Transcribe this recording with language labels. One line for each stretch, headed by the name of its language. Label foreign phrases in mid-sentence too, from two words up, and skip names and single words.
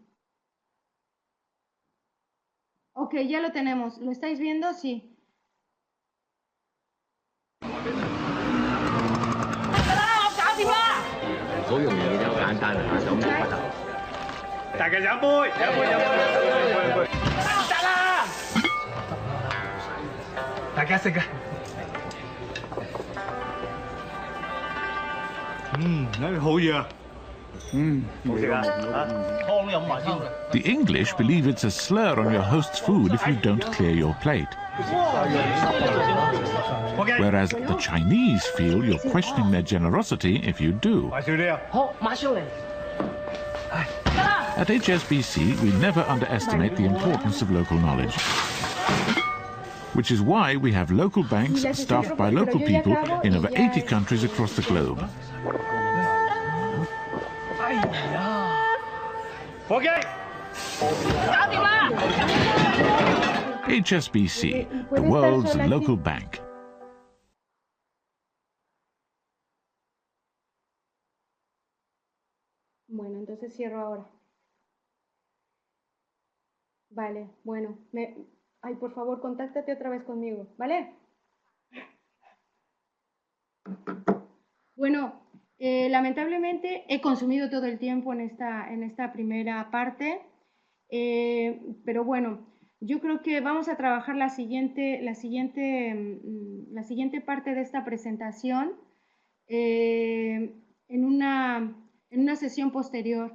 Spanish: Ok, ya lo tenemos. ¿Lo estáis viendo? Sí.
Cantonese: 好容易嘅啫，好簡單啊！手舞不得。大家飲杯，飲杯。得啦！大家食啊！好嘢啊！好食啊！湯都飲埋先。
English: The English believe it's a slur on your host's food if you don't clear your plate. Whereas the Chinese feel you're questioning their generosity if you do. At HSBC, we never underestimate the importance of local knowledge. which is why we have local banks staffed by local people in over 80 countries across the globe. HSBC, the world's local bank.
Spanish: Bueno, entonces cierro ahora. Vale, bueno. Ay, por favor, contáctate otra vez conmigo, ¿vale? Bueno, lamentablemente he consumido todo el tiempo en esta primera parte, pero bueno, yo creo que vamos a trabajar la siguiente parte de esta presentación en una sesión posterior.